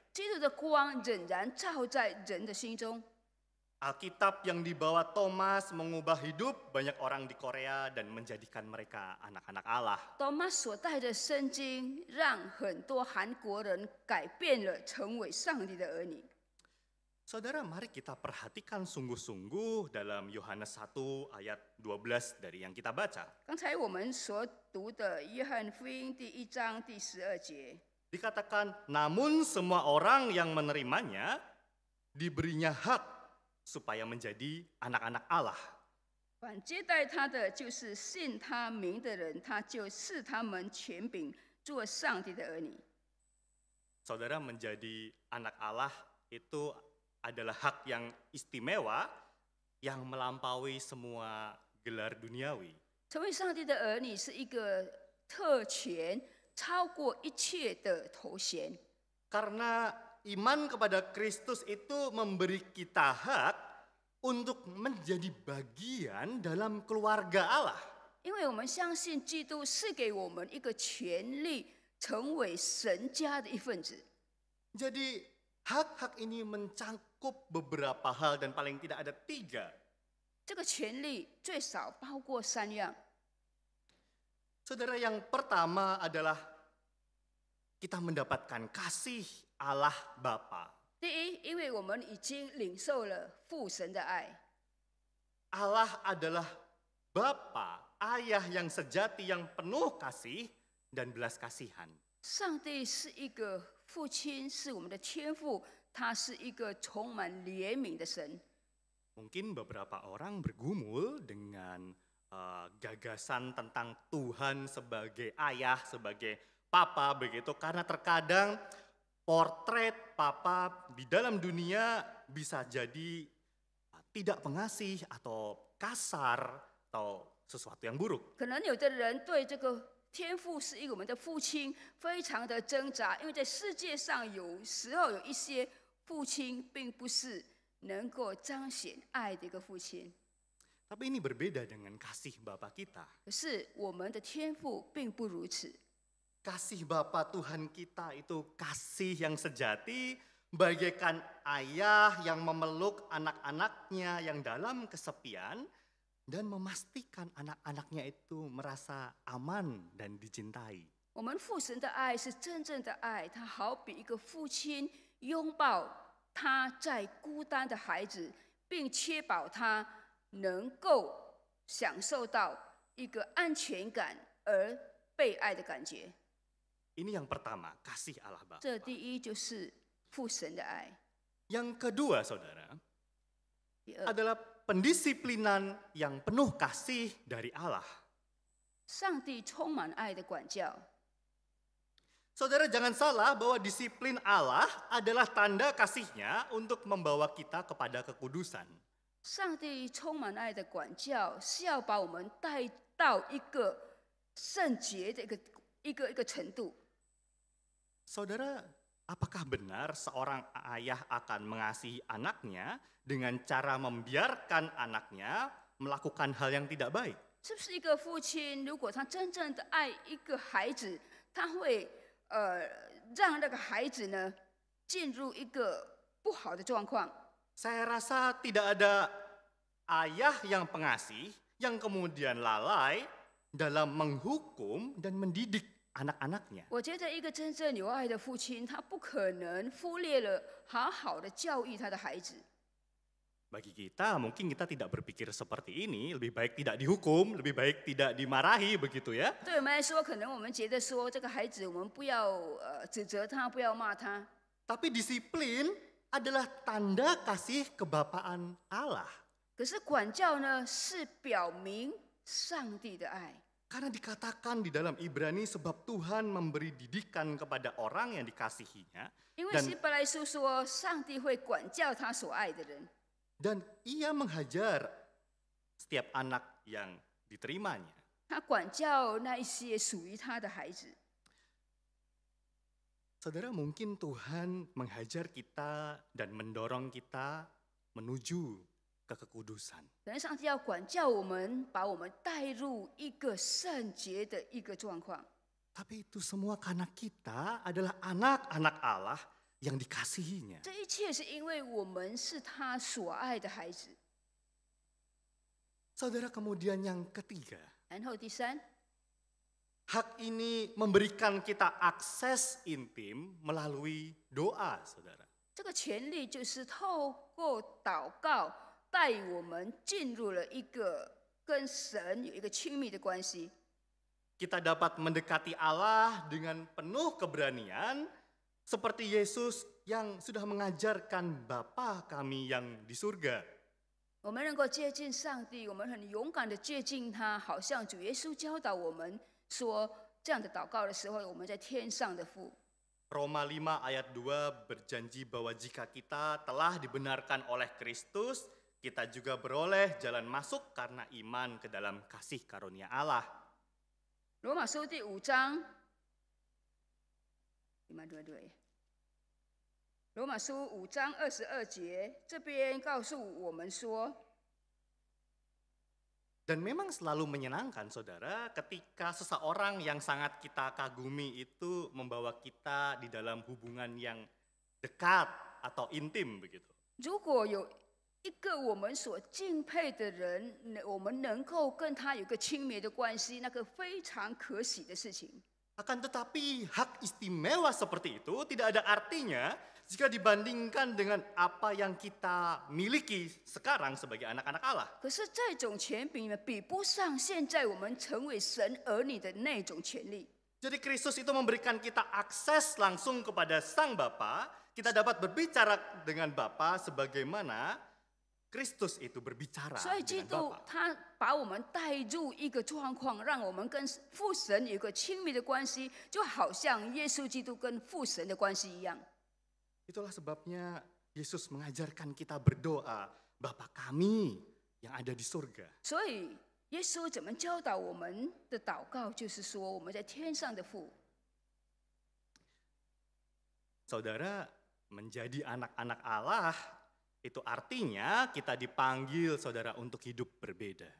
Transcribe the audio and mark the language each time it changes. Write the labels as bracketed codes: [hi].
[zh] 基督的光仍然照在人的心中。 [id] Alkitab yang dibawa Thomas mengubah hidup banyak orang di Korea dan menjadikan mereka anak-anak Allah. [zh] Thomas 所带的圣经，让很多韩国人改变了，成为上帝的儿女。 [id] Saudara, mari kita perhatikan sungguh-sungguh dalam Yohanes 1 ayat 12 dari yang kita baca. [zh] 刚才我们所读的约翰福音第1章第12节， [id] Dikatakan, namun semua orang yang menerimanya diberinya hak supaya menjadi anak-anak Allah. [zh] 凡接待他的，就是信他名的人，他就赐他们权柄，做上帝的儿女。 [id] Saudara, menjadi anak Allah itu adalah hak yang istimewa yang melampaui semua gelar duniawi. [zh] 成为上帝的儿女是一个特权，超过一切的头衔。 [id] Karena iman kepada Kristus itu memberi kita hak untuk menjadi bagian dalam keluarga Allah. [zh] 因为我们相信基督是给我们一个权利，成为神家的一份子。 [id] Jadi hak-hak ini mencakup beberapa hal dan paling tidak ada 3. [zh] 这个权利最少包括3样。 [id] Saudara, yang pertama adalah kita mendapatkan kasih Allah Bapa. [zh] 第一，因为我们已经领受了父神的爱。 [id] Allah adalah Bapa, ayah yang sejati yang penuh kasih dan belas kasihan. [zh] 上帝是一个父亲，是我们的天父，他是一个充满怜悯的神。 [id] Mungkin beberapa orang bergumul dengan gagasan tentang Tuhan sebagai ayah, sebagai papa begitu, karena terkadang potret papa di dalam dunia bisa jadi tidak pengasih atau kasar atau sesuatu yang buruk. [zh] 可能有的人对这个天父是一个我们的父亲非常的挣扎，因为在世界上有时候有一些父亲并不是能够彰显爱的一个父亲。 [id] Tapi ini berbeda dengan kasih Bapa kita. [zh] 可是我们的天父并不如此。 [id] Kasih Bapa Tuhan kita itu kasih yang sejati, bagaikan ayah yang memeluk anak-anaknya yang dalam kesepian dan memastikan anak-anaknya itu merasa aman dan dicintai. [zh] 我们父神的爱是真正的爱，他好比一个父亲拥抱他在孤单的孩子，并确保他能够享受到一个安全感而被爱的感觉。 [id] Ini yang pertama, kasih Allah Bapa. [zh] 这第一就是父神的爱。 [id] Yang kedua, saudara, [zh] 第二， [id] adalah pendisiplinan yang penuh kasih dari Allah. [zh] 上帝充满爱的管教。 [id] Saudara, jangan salah bahwa disiplin Allah adalah tanda kasihnya untuk membawa kita kepada kekudusan. [zh] 上帝充满爱的管教是要把我们带到一个圣洁的一个程度。 [id] Saudara, apakah benar seorang ayah akan mengasihi anaknya dengan cara membiarkan anaknya melakukan hal yang tidak baik? [zh] 是不是一个父亲，如果他真正的爱一个孩子，他会让那个孩子呢进入一个不好的状况？ [id] Saya rasa tidak ada ayah yang pengasih yang kemudian lalai dalam menghukum dan mendidik anak-anaknya. [zh] 我觉得一个真正有爱的父亲，他不可能忽略了好好的教育他的孩子。 [id] Bagi kita mungkin kita tidak berpikir seperti ini, lebih baik tidak dihukum, lebih baik tidak dimarahi begitu ya. [zh] 对我们来说，可能我们觉得说这个孩子，我们不要指责他，不要骂他。 [id] Tapi disiplin adalah tanda kasih kebapaan Allah. [zh] 可是管教呢，是表明上帝的爱。 [id] Karena dikatakan di dalam Ibrani sebab Tuhan memberi didikan kepada orang yang dikasihinya [zh] 因为 [id] Dan- [zh] 希伯来书说，上帝会管教他所爱的人。 [id] dan ia menghajar setiap anak yang diterimanya. [zh] 他管教那一些属于他的孩子。 [id] Saudara, mungkin Tuhan menghajar kita dan mendorong kita menuju ke kekudusan. [zh] 可能上帝要管教我们，把我们带入一个圣洁的一个状况。 [id] Tapi itu semua karena kita adalah anak-anak Allah yang dikasihinya. [zh] 这一切是因为我们是他所爱的孩子。 [id] Saudara, kemudian yang ketiga, [zh] 然后第三， [id] hak ini memberikan kita akses intim melalui doa, saudara. [zh] 这个权利就是透过祷告，带我们进入了一个跟神有一个亲密的关系。 [id] Kita dapat mendekati Allah dengan penuh keberanian seperti Yesus yang sudah mengajarkan Bapa kami yang di surga. [zh] 我们能够接近上帝，我们很勇敢的接近他，好像主耶稣教导我们说，这样的祷告的时候，我们在天上的父。 [id] Roma 5 ayat 2 berjanji bahwa jika kita telah dibenarkan oleh Kristus, kita juga beroleh jalan masuk karena iman ke dalam kasih karunia Allah. [zh] 罗马书第5章，5:22罗马书5章22节，这边告诉我们说， [id] Dan memang selalu menyenangkan, saudara, ketika seseorang yang sangat kita kagumi itu membawa kita di dalam hubungan yang dekat atau intim begitu. [zh] 如果有一个我们所敬佩的人，我们能够跟他有个亲密的关系，那个非常可喜的事情。 [id] Akan tetapi hak istimewa seperti itu tidak ada artinya jika dibandingkan dengan apa yang kita miliki sekarang sebagai anak-anak Allah. [zh] 可是这种权柄呢，比不上现在我们成为神儿女的那种权利。 [id] Jadi Kristus itu memberikan kita akses langsung kepada Sang Bapa. Kita dapat berbicara dengan Bapa sebagaimana Kristus itu berbicara [zh] 所以基 [id] dengan [zh] 督 [id] Bapa. [zh] 他把我们带入一个状况，让我们跟父神有一个亲密的关系，就好像耶稣基督跟父神的关系一样。 [id] Itulah sebabnya Yesus mengajarkan kita berdoa, Bapa kami yang ada di surga. [zh] 所以耶稣怎么教导我们的祷告，就是说我们在天上的父。 [id] Saudara, menjadi anak-anak Allah itu artinya kita dipanggil, saudara, untuk hidup berbeda.